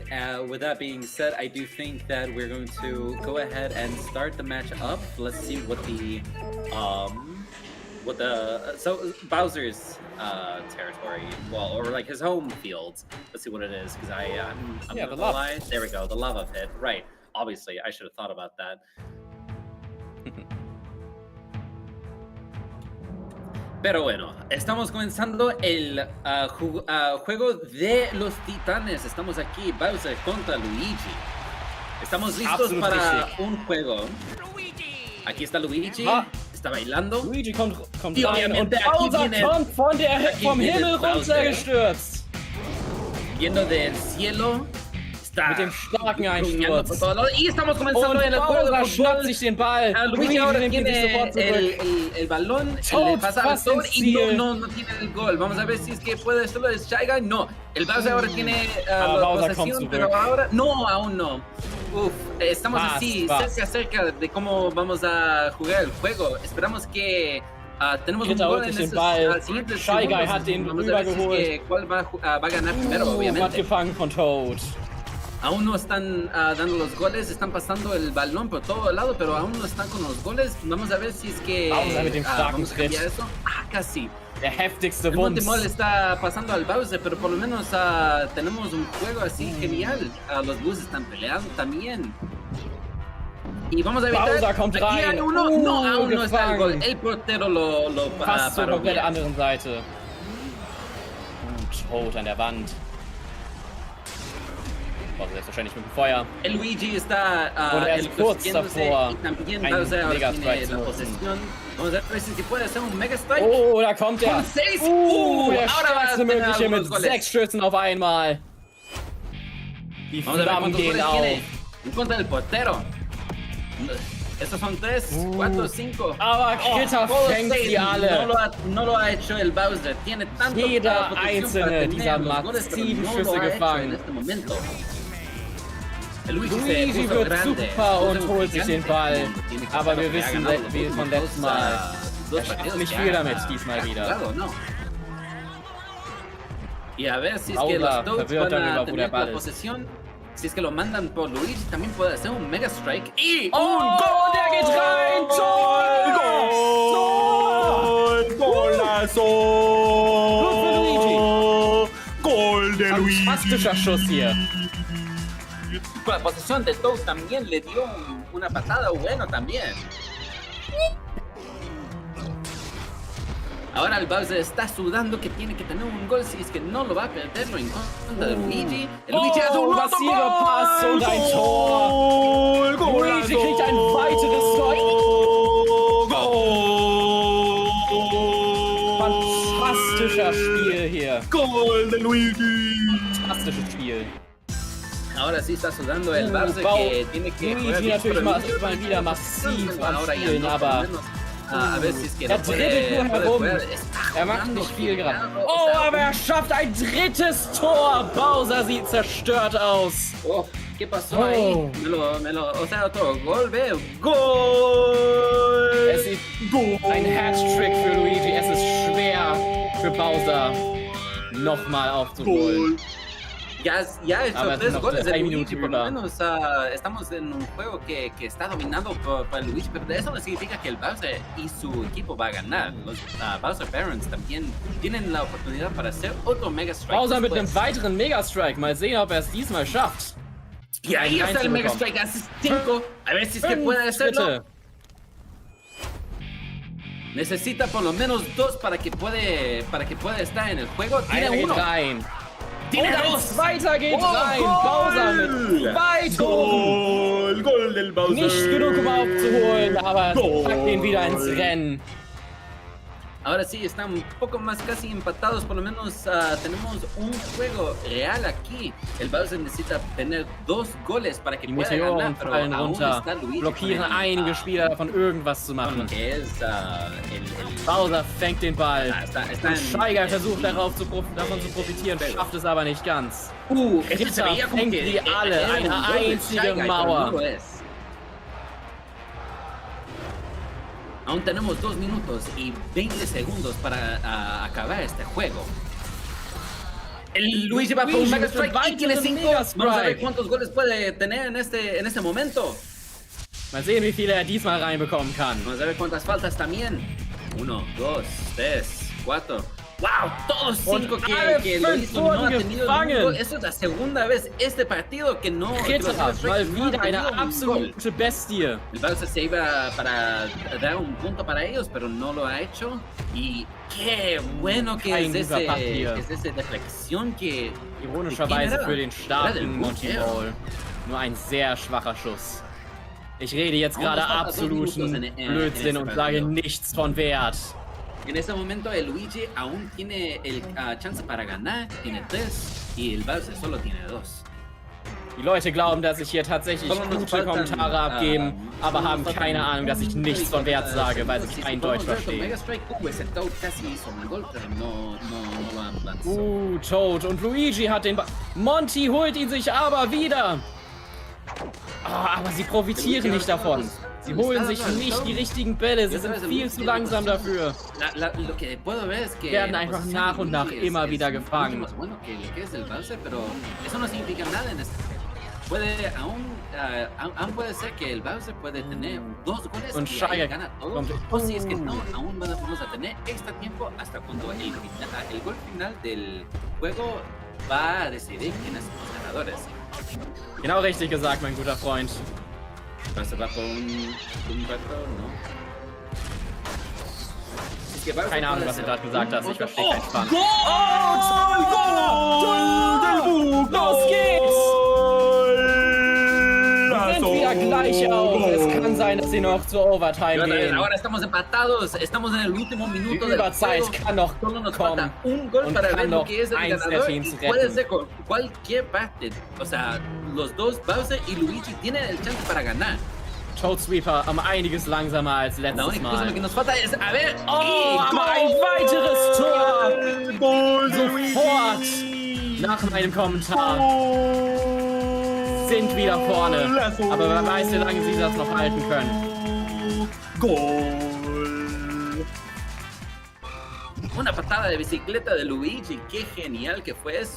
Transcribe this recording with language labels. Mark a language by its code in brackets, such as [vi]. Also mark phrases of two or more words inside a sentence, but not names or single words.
[en] With that being said, I do think that we're going to go ahead and start the match up. Let's see what the Bowser's territory, or like his home field. Let's see what it is, because I'm gonna lie. There we go, the lava pit. Right. Obviously, I should have thought about that. [es] Pero bueno, estamos comenzando el juego de los titanes. Estamos aquí, Bowser contra Luigi. Estamos listos para un juego. Aquí está Luigi, está bailando. [de] Luigi kommt [es] Y [de] rein und [es] obviamente aquí Bowser viene- [de] kommt vom [es] viene [de] Himmel Bowser. runtergestürzt. [es] Viendo del cielo. Está [de] Mit dem starken [es] gruñendo por [de] Einsturz. [es] todos lados. Y estamos comenzando [de] Und [es] en el juego de [de] Bowser schnappt [es] fútbol. [de] sich den Ball. [es] Luigi ahora [de] nimmt ihn sich [es] tiene [de] sofort zurück. [es] el balón, Toad le pasa al [de] fast Toad ins [es] y [de] Ziel. [es] no tiene el gol. Vamos a ver si es que puede hacerlo el Shy Guy. No, el Bowser ahora tiene la [de] Bowser kommt [es] posesión, [de] zurück. [es] pero ahora no, aún no. Uf, estamos [de] Fast, [es] así, [de] fast. [es] cerca de cómo vamos a jugar el juego. Esperamos que tenemos un [de] Dritter [es] gol [de] holt [es] en [de] sich den [es] esos [de] Ball. [es] siguientes Shy Guy segundos. [de] hat den [es] Vamos a ver si es [de] rübergeholt. [es] que cuál va a ganar primero, [de] Hat [es] obviamente. [de] gefangen von Toad. [es] Aún no están dando los goles, están pasando el balón por todo lado, pero aún no están con los goles. Vamos a ver si es que [de] Bowser mit dem starken [es] vamos a cambiar [de] Tritt. [es] eso. Casi. [de] Der heftigste [es] El [de] Wumms. [es] Montemol está pasando al Bowser, pero por lo menos tenemos un juego así genial. Los Blues están peleando también. Y vamos a evitar. [de] Bowser kommt [es] Aquí hay [de] rein. [es] uno. No, aún no está el gol. [de] gefangen. [es] El portero lo [de] Fast zur [es] paró [de] komplett [es] bien. [de] anderen Seite. Toad an der Wand. Bowser selbstverständlich mit dem Feuer. [es] El Luigi está [de] Und er ist kurz [es] luciéndose [de] davor, [es] y también [de] einen [es] Bowser ahora [de] Mega Strike [es] tiene [de] zu [es] la [de] nutzen. [es] posesión. Vamos a ver si puede hacer un Mega Strike. [de] Oh, da kommt er. [es] Con 6. [de] Der [es] ahora va a [de] stärkste [es] tener [de] mögliche mit [es] algunos goles. [de] 6 Stürzen auf einmal. Die [es] Vamos a ver [de] Flammen [es] cuántos [de] gehen [es] goles [de] auf. [es] tiene en contra del portero. Estos son 3, 4, 5. [de] Aber Kritter fängt sie alle. [es] No lo ha hecho el Bowser. Tiene tanto [de] Jeder [es] potencial [de] einzelne [es] para tener [de] dieser [es] los goles, pero [de] massiven [es] no [de] Schüsse [es] lo ha hecho [de] gefangen. [es] en este momento. El Luigi Luigi se puso [de] wird [es] grande, [de] super [es] puso [de] und holt sich den [es] gigante. [de] Ball. [es] Tiene que [de] Aber [es] saber [de] wir [es] que ha [de] wissen [es] ganado [de] wie [es] los [de] von [es] dos, [de] letztem Mal. [es] dos [de] Er schafft [es] partidos [de] nicht [es] que [de] viel [es] ha- [de] damit diesmal [es] ha [de] wieder. [es] jugado, ¿no? Y a ver si es que Bowser los Toads [de] verwirrt [es] van a [de] darüber, wo der [es] tener [de] Ball [es] la [de] ist. [es] posesión. Si es que lo mandan por Luigi, también puede hacer un Mega Strike. Y [de] Oh, der geht rein! Tor! [es] Golazo! [de] Gut für Luigi. [es] Gol de Luigi! [de] Fantastischer Schuss hier. [es] con la posesión de Toad también le dio una patada bueno también. Ahora el Bowser está sudando que tiene que tener un gol si es que no lo va a perderlo en contra de Luigi. El Luigi hace un otro [de] massiver Pass und ein Tor. Luigi kriegt ein weiteres Tor. Fantastischer Spiel hier. [es] Gol de Luigi! [de] Fantastisches Spiel. [es] Ahora sí está sudando el Bowser que tiene que [de] Luigi natürlich mal wieder massiv am Spielen, aber [es] a ver si es que [de] er [es] no [de] dribbelt nur [es] puede [de] herum. [es] jugar. [de] Er macht nicht viel gerade. [es] Está [de] Oh, aber er schafft ein drittes Tor. Bowser sieht zerstört aus. [es] Oh, ¿qué pasó Oh. ahí? O sea, otro gol, veo. ¡Gol! [de] Es ist ein Hattrick für Luigi. Es ist schwer für Bowser, nochmal aufzuholen. [es] ya ha hecho [de] Aber es sind 3 noch [es] goles 3 de Luigi, [de] Minuten [es] por lo [de] über. [es] menos estamos en un juego que está dominado por Luigi, pero eso no significa que el Bowser y su equipo va a ganar. Los Bowser Barons también tienen la oportunidad para hacer otro Mega Strike. [de] Bowser mit einem [es] después. [de] weiteren Mega-Strike. Mal sehen, ob er es diesmal schafft. [es] Y ahí está el Mega [de] reinzubekommen. [es] Strike, hace 5. A ver si es que 5 puede hacerlo. [de] Schritte. [es] Necesita por lo menos 2 para que pueda estar en el juego. Tiene [de] Einer geht [es] 1. [de] rein. [es] Tiene [de] Und ein [es] 2. [de] zweiter geht Oh, rein. Goal! Bowser mit 2 Toren. [es] Gol del Bowser. [de] Nicht genug, um aufzuholen, aber packt ihn wieder ins Rennen. [es] Ahora sí, están un poco más casi empatados, por lo menos tenemos un juego real aquí. El Bowser necesita tener 2 goles para que [de] Die [es] pueda [de] Meteoren [es] ganar, pero [de] fallen [es] aún [de] runter, [es] está Luigi [de] blockieren [es] con el, [de] einige Spieler davon, irgendwas zu machen. [es] que es el [de] Bowser fängt den Ball. [es] está [de] Und Steiger versucht davon zu profitieren, schafft es aber nicht ganz. [es] este se veía como [de] fängt [es] que [de] die alle, [es] era un [de] eine [es] gol de [de] einzige [es] Shy Guy, pero [de] Mauer. [es] no lo es. Aún tenemos 2 minutos y 20 segundos para acabar este juego. El Luigi va por un [de] Luigi [es] Mega [de] mit einem [es] Strike y tiene [de] weiteren [es] 5. [de] Mega [es] Vamos a ver [de] Strike. [es] cuántos goles puede tener en este momento. [de] Mal sehen, wie viele er diesmal reinbekommen kann. [es] Vamos a ver cuántas faltas también. 1, 2, 3, 4. ¡Wow! Todos 5 [de] Und alle [es] que lo [de] 5 [es] hizo no ha [de] wurden [es] tenido [de] gefangen. [es] ningún gol. Esto es la segunda vez este partido que no. que los [de] Ritter, [es] Mega Strikes [de] mal [es] no han [de] wieder eine [es] tenido un gol. [de] absolute Bestie. [es] El Bowser se iba para dar un punto para ellos, pero no lo ha hecho. Y qué bueno que [de] Kein [es] es [de] guter Pass hier. [es] esa deflexión que. [de] Ironischerweise General. für den starken General. Monty Ball. Nur ein sehr schwacher Schuss. Ich rede jetzt gerade absoluten Blödsinn und sage nichts von Wert. [es] En ese momento el Luigi aún tiene el chance para ganar, tiene 3 y el Bowser solo tiene 2. [de] Die Leute glauben, dass ich hier tatsächlich [es] Solo nos [de] gute [es] faltan, [de] Kommentare abgeben, aber [es] solo [de] haben [es] nos [de] keine [es] faltan [de] Ahnung, dass ich nichts von Wert sage, weil sie kein Deutsch verstehen. [es] Mega Strike, ese Toad casi hizo un gol, pero no lo lanzó. [de] Toad und Luigi hat den Ball. Monty holt ihn sich aber wieder. Aber sie profitieren nicht davon. Sie holen sich nicht die richtigen Bälle, sie sind viel zu langsam dafür. [es] Lo que puedo ver es que [de] Werden einfach nach und nach immer wieder gefangen. [es] Mucho más bueno que lo que es el Bowser, pero eso no significa nada en este. Aún puede ser que el Bowser puede tener 2 goles [de] Und [es] y ahí [de] Steiger [es] gana todo. [de] kommt. [es] O si es que no, aún vamos a tener extra tiempo hasta cuando el gol final del juego va a decidir quiénes son los ganadores. [de] Genau richtig gesagt, mein guter Freund. [es] Bowser va por un retro, ¿no? Es que Bowser [de] Keine Ahnung, [es] puede [de] was du [es] hacer [de] gerade gesagt hast. [es] un [de] Ich verstehe [es] otro- [de] keinen Spaß. [es] Gol! [de] Los geht's! Wir sind wieder gleich auf. Es kann sein, dass sie noch zur Overtime gehen. [es] Ahora estamos empatados, estamos en el último [de] Die [es] minuto del [de] Überzeit [es] juego. [de] kann noch [es] Solo nos [de] kommen. [es] falta un gol [de] Und [es] para ver [de] kann [es] lo [de] noch [es] que es el [de] eins der [es] ganador [de] Teams [es] y puede [de] retten. [es] ser con cualquier parte. O sea, los dos, Bowser y Luigi, tienen el chance para ganar. [de] Toad Sweeper um einiges langsamer als [es] La [de] letztes [es] única cosa [de] Mal. [es] que nos falta es, a ver, [de] Aber ein weiteres Tor! Sofort nach meinem Kommentar sind wieder vorne. Aber wer weiß, wie lange sie das noch halten können. [es] Una patada de bicicleta de Luigi, qué genial que fue eso.